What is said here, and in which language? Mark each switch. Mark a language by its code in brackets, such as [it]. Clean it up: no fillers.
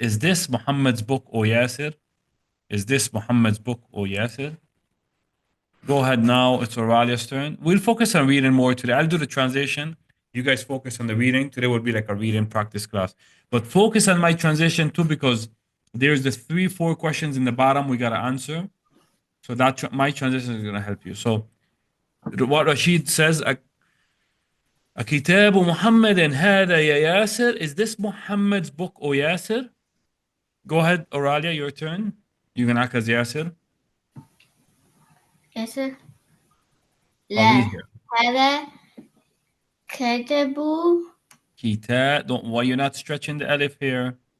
[en] Is this Muhammad's book, O Yasir? Is this Muhammad's book, O Yasir? Go ahead now. It's Auralia's turn. We'll focus on reading more today. I'll do the translation. You guys focus on the reading. Today will be like a reading practice class. But focus on my translation too, because there's the 3-4 questions in the bottom we gotta answer. So that my translation is gonna help you. So what Rashid says, [ar] كتاب محمد هذا يا ياسر. [en] Is this Muhammad's book, O Yasir? Go ahead, Auralia, your turn. You can act as Yasir. [ar] ياسر [en] I'll read [ar] لا [en] here. [ar] هذا كتب [en] Kitab. Don't. Why you're not stretching the alif here?